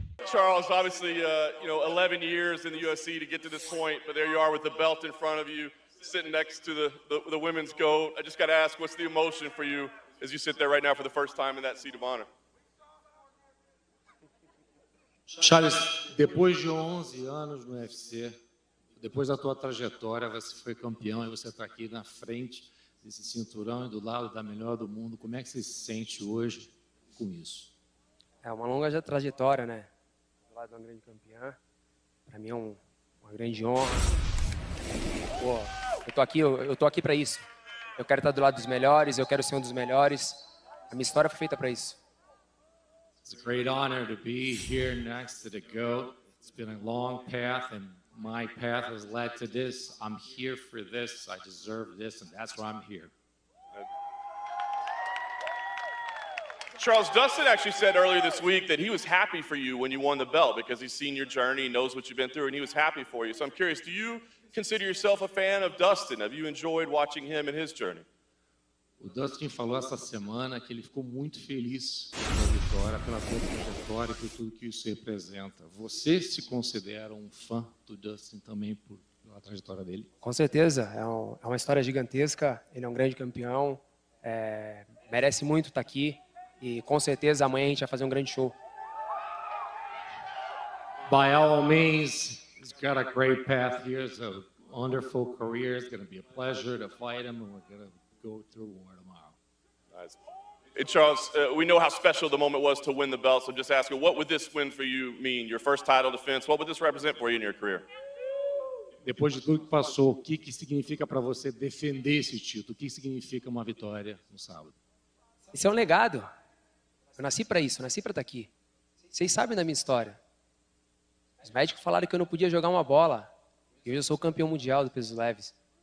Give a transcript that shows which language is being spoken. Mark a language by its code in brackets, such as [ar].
[en] Charles, obviously, 11 years in the UFC to get to this point, but there you are with the belt in front of you, sitting next to the women's GOAT. I just got to ask, what's the emotion for you as you sit there right now for the first time in that seat of honor? [pt] Charles, depois de 11 anos no UFC, depois da tua trajetória, você foi campeão e você está aqui na frente desse cinturão e do lado da melhor do mundo. Como é que você se sente hoje com isso? É uma longa trajetória, né? Do lado de uma grande campeã. Para mim é uma grande honra. Pô, eu tô aqui para isso. Eu quero estar do lado dos melhores, eu quero ser um dos melhores. A minha história foi feita para isso. [en] It's a great honor to be here next to the GOAT. It's been a long path, and my path has led to this. I'm here for this. I deserve this, and that's why I'm here. Charles, Dustin actually said earlier this week that he was happy for you when you won the belt because he's seen your journey, he knows what you've been through, and he was happy for you. So I'm curious, do you consider yourself a fan of Dustin? Have you enjoyed watching him and his journey? [pt] O Dustin falou essa semana que ele ficou muito feliz pela vitória, pela tua trajetória e por tudo que isso representa. Você se considera um fã do Dustin também pela trajetória dele? Com certeza, é uma história gigantesca. Ele é um grande campeão, merece muito estar aqui e com certeza amanhã a gente vai fazer um grande show. [en] By all means, he's got a great path here. It's a wonderful career. It's going to be a pleasure to fight him, and we're going to go through war tomorrow. Nice. Hey, Charles, we know how special the moment was to win the belt, so just asking, what would this win for you mean? Your first title defense, what would this represent for you in your career? [pt] Depois de tudo que passou, o que significa para você defender esse título? O que significa uma vitória no sábado? Isso é um legado. Eu nasci para isso, eu nasci para estar aqui. Vocês sabem da minha história. Os médicos falaram que eu não podia jogar uma bola. E hoje eu sou o campeão mundial do pesos leves.